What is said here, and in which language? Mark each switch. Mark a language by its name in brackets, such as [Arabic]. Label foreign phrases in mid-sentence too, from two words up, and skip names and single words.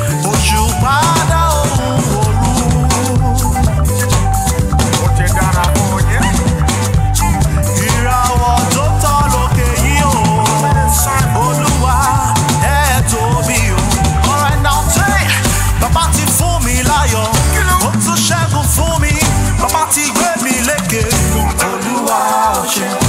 [Yoruba] Òṣùpá dá ohùn òru. Ó ti dára fún yín. Ìràwọ̀ tó tọ́ lókè yìí o. Olúwa, ẹ tóbi o. [English] All right now, say, [Yoruba] Bàbá ti fún mi láyọ̀. Ó tún ṣẹ́gun fún mi. Bàbá ti gbé mi lékè. Olúwa, ó ṣe.